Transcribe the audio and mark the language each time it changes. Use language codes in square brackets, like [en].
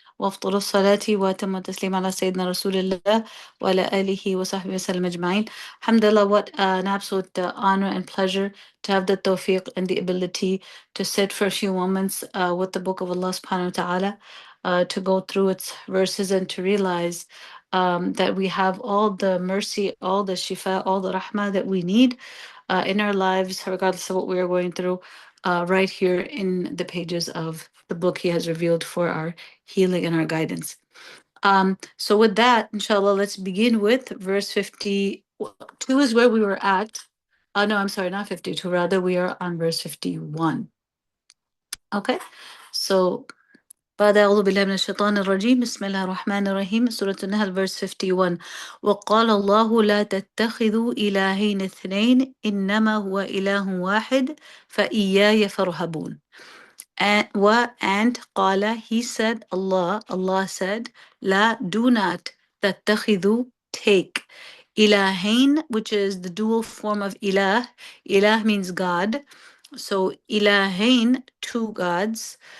[ar] وأفضل الصلاة وأتم التسليم على سيدنا رسول الله وعلى آله وصحبه وسلم أجمعين. [en] Alhamdulillah, what an absolute honor and pleasure to have the tawfiq and the ability to sit for a few moments with the book of Allah subhanahu wa ta'ala, to go through its verses and to realize that we have all the mercy, all the shifa, all the rahmah that we need in our lives, regardless of what we are going through, right here in the pages of the book He has revealed for our healing and our guidance. So, with that, inshallah, let's begin with verse 52 is where we were at. No, I'm sorry, not 52, rather, we are on verse 51. Okay, so [ar] بعد أعوذ بالله من الشيطان الرجيم بسم الله الرحمن الرحيم سورة النحل [en] verse 51 [ar] وقال الله لا تتخذوا إلهين اثنين إنما هو إله واحد فإياي فارهبون. [en] And قال, he said, Allah said, لا, do not, تتخذوا, take, إلهين, which is the dual form of ilah. Ilah means God. So إلهين, two gods.